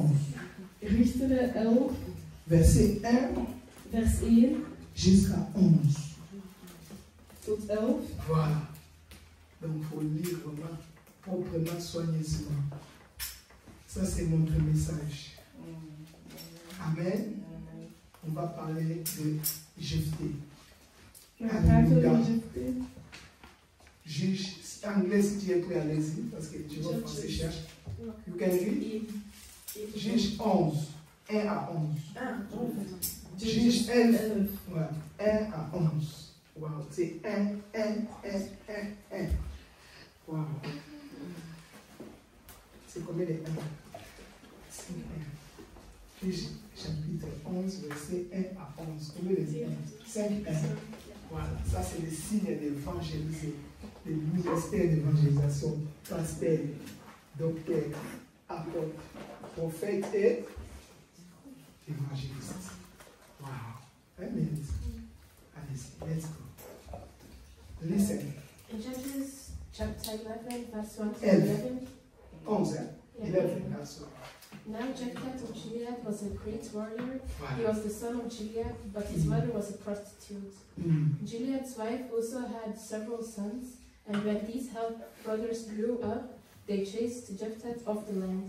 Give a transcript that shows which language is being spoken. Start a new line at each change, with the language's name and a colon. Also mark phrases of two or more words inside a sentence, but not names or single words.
Dutch: Richteren 11,
French: verset 1
Dutch: vers 1
French: jusqu'à 11.
Dutch: tot 11.
French: Voilà. Donc, il faut lire vraiment proprement, soigneusement. Ça, c'est notre message. Amen. On va parler de Jephthé.
Dutch: We gaan praten over Halleluja. Jephthé.
French: Juge, anglais, si tu es prêt, allez-y, parce que tu vois, français cherche.
English: You can read?
French: Juge 11, 1 à 11. Juge 11, voilà, 1 à 11. Wow, c'est 1, 1, 1, 1, 1. Wow. C'est combien de 1? C'est 1. Juge chapitre 11, verset 1 à 11. Combien de 1? 5, 1. Voilà, ça c'est le signe d'évangélisation, le ministère d'évangélisation, pasteur, docteur, apôtre, prophète et évangéliste. Wow. Amen. Allez-y,
English: let's go. Listen. In Judges chapter 11, verse 1 to 11. 11. 11, hein? 11, that's all. Now Jephthah of Gilead was a great warrior. He
French: Voilà.
English: was the son of Gilead, but his mother was a prostitute. Gilead's wife also had several sons, and when these half brothers grew up, they chased Jephthah off the land.